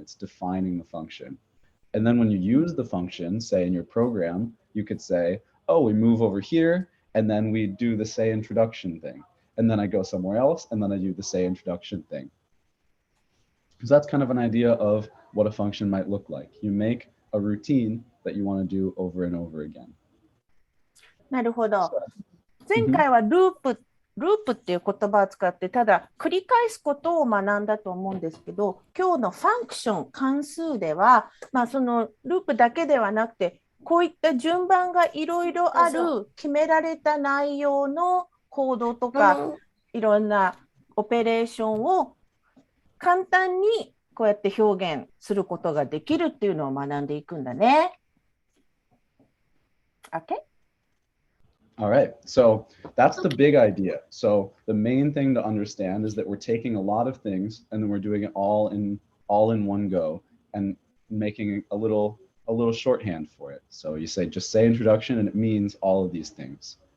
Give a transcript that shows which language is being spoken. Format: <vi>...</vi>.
<en>It's defining the function. And then when you use the function, say in your program, you could say, oh, we move over here, and then we do the say introduction thing. And then I go somewhere else, and then I do the say introduction thing. So that's kind of an idea of what a function might look like. You make a routine that you want to do over and over again.</en> <ja>なるほど。前回はループっていう言葉を使って、ただ繰り返すことを学んだと思うんですけど、今日のファンクション、関数では、そのループだけではなくて、こういった順番がいろいろある決められた内容のコードとか、いろんなオペレーションを簡単にこうやって表現することができるっていうのを学んでいくんだね。</ja> <en>Okay? All right, so that's the big idea. So the main thing to understand is that we're taking a lot of things and then we're doing it all in one go and making a little shorthand for it. So you say just say introduction and it means all of these things.</en>